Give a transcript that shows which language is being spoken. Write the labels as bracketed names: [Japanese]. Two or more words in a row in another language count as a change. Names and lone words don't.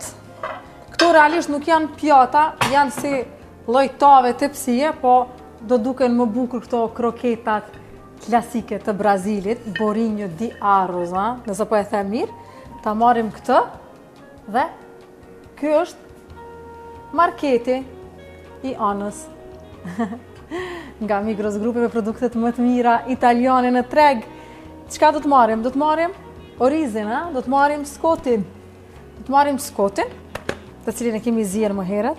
[Albanian] Këtu realisht nuk janë pjata, janë si lloj tave tepsie, po do duken më bukur këto kroketat klasike të Brazilit, [Portuguese] bolinho de arroz, [Albanian] nëse po e them mirë. Ta marrim këtë dhe ky është marketi i anës. Nga Migros Grupi me produktet më të mira italiane në treg. Çka do të marrim? Do të marrim orizin, do të marrim scottin. Do të marrim scottin, të cilin e kemi zier më herët.